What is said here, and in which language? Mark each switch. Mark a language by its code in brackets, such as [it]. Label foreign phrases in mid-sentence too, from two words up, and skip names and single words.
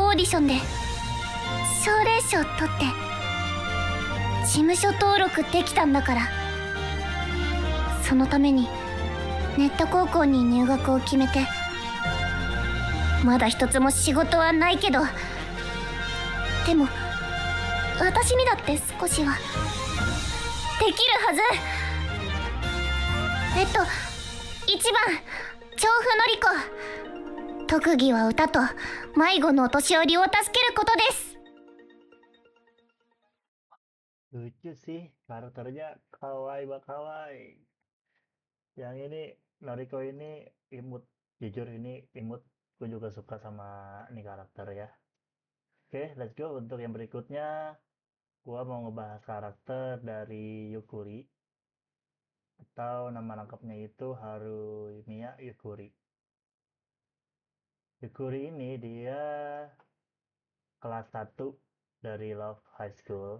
[ja] オーディションで奨励賞取って事務所登録できたんだから、そのためにネット高校に入学を決めて、まだ一つも仕事はないけど、でも私にだって少しはできるはず。1番調布のり子。特技は歌と迷子のお年寄りを助けることです。 [id] Lucu sih, karakternya [ja] かわいい かわいい. [id] Yang ini Noriko ini imut, jujur ini imut. Gue juga suka sama ini karakter ya. Oke, [en] let's go. [id] Untuk yang berikutnya, gua mau ngebahas karakter dari Yukuri, atau nama lengkapnya itu Harumiya Yukuri. Yukuri ini dia kelas 1 dari Love High School.